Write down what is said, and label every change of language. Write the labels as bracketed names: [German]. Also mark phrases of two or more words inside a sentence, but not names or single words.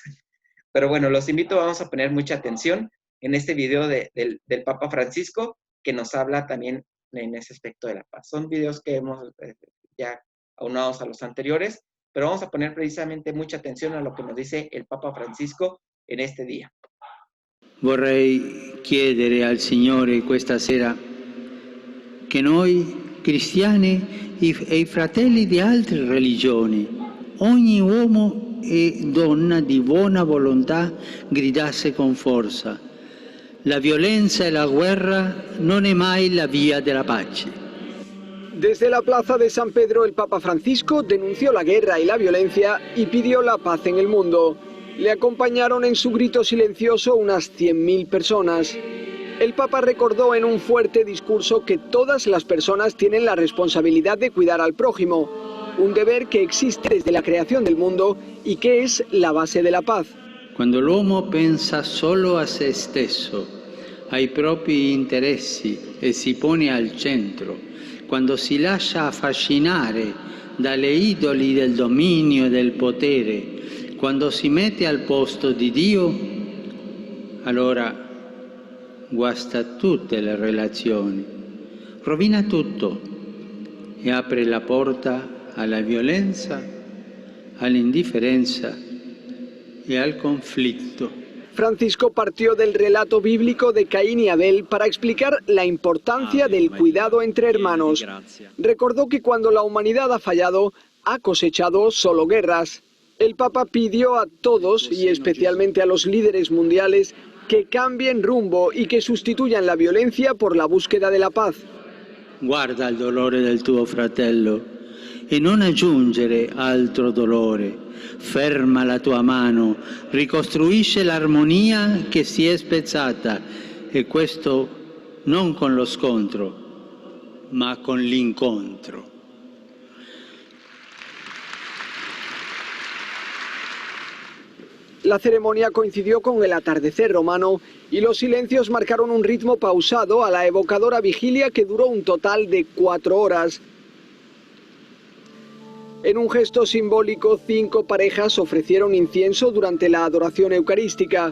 [Spanish] Pero bueno, los invito, vamos a poner mucha atención en este video del Papa Francisco, que nos habla también en ese aspecto de la paz. Son videos que hemos ya aunados a los anteriores, pero vamos a poner precisamente mucha atención a lo que nos dice el Papa Francisco en este día. [Italian] Vorrei chiedere al Signore questa sera che noi cristiani e i fratelli di altre religioni, ogni uomo e donna di buona volontà gridasse con forza: la violenza e la guerra non è mai la via della pace. [Spanish] Desde la plaza de San Pedro, el Papa Francisco denunció la guerra y la violencia y pidió la paz en el mundo. Le acompañaron en su grito silencioso unas 100.000 personas. El Papa recordó en un fuerte discurso que todas las personas tienen la responsabilidad de cuidar al prójimo, un deber que existe desde la creación del mundo y que es la base de la paz. [Italian] Quando l'uomo pensa solo a se stesso, ai propri interessi e si pone al centro, quando si lascia affascinare dalle idoli del dominio e del potere, quando si mette al posto di Dio, allora guasta tutte le relazioni, rovina tutto e apre la porta alla violenza, all'indifferenza [Spanish] y al conflicto. Francisco partió del relato bíblico de Caín y Abel para explicar la importancia del cuidado entre hermanos. Recordó que cuando la humanidad ha fallado, ha cosechado solo guerras. El Papa pidió a todos, y especialmente a los líderes mundiales, que cambien rumbo y que sustituyan la violencia por la búsqueda de la paz. [Italian] Guarda il dolore del tuo fratello e non aggiungere altro dolore. Ferma la tua mano, ricostruisce l'armonia che si è spezzata, e questo non con lo scontro, ma con l'incontro. [Spanish] La ceremonia coincidió con el atardecer romano y los silencios marcaron un ritmo pausado a la evocadora vigilia que duró un total de 4 horas. En un gesto simbólico, 5 parejas ofrecieron incienso durante la adoración eucarística.